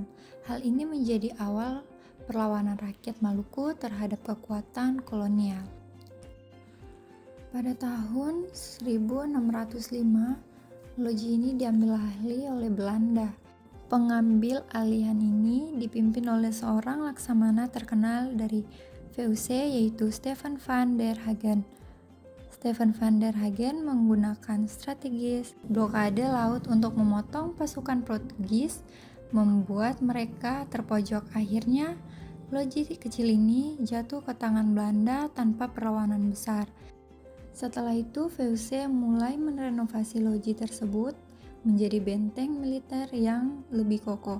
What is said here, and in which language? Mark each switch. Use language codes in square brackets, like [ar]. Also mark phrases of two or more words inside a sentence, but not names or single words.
[id] Hal ini menjadi awal perlawanan rakyat Maluku terhadap kekuatan kolonial. Pada tahun 1605, loji ini diambil alih oleh Belanda. Pengambil alihan ini dipimpin oleh seorang laksamana terkenal dari VOC yaitu Stefan van der Hagen. Stefan van der Hagen menggunakan strategi blokade laut untuk memotong pasukan Portugis, membuat mereka terpojok. Akhirnya, loji kecil ini jatuh ke tangan Belanda tanpa perlawanan besar. Setelah itu, VOC mulai merenovasi loji tersebut menjadi benteng militer yang lebih kokoh.